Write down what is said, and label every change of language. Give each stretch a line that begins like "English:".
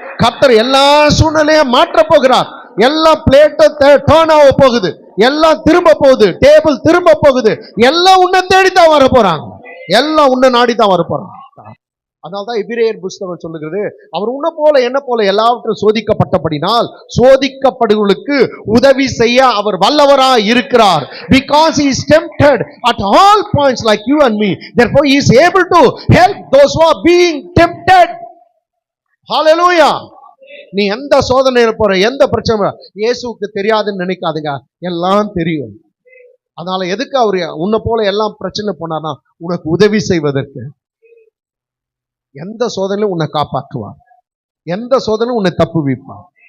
Tamil: கர்த்தர் எல்லா சூழ்நிலையும் மாற்ற போகிறார். எல்லாம் பிளேட்டை டர்ன் ஆக போகுது, எல்லாம் திரும்ப போகுது, டேபிள் திரும்ப போகுது. எல்லாம் உன்னை தேடித்தான் வர போறாங்க, எல்லாம் உன்னை நாடித்தான் வர போறாங்க. அதனால்தான் எபிரேயர் புஸ்தகம் சொல்லுகிறது, அவர் உன்னை போல என்ன போல எல்லாவற்றும் சோதிக்கப்பட்டபடினால் சோதிக்கப்படுவர்களுக்கு உதவி செய்ய அவர் வல்லவராய் இருக்கிறார்.
English: Because he is tempted at all points like you and me, therefore he is able to help those who are being tempted. Hallelujah.
Tamil: நீ எந்த சோதனையில போற, எந்த பிரச்சனை, இயேசுவுக்கு தெரியாதுன்னு நினைக்காதுங்க, எல்லாம் தெரியும். அதனால எதுக்கு அவரு உன்னை போல எல்லாம் பிரச்சனை போனார்னா உனக்கு உதவி செய்வதற்கு. எந்த சோதனையும் உன்னை காப்பாற்றுவார், எந்த சோதனையும் உன்னை தப்புவிப்பார்.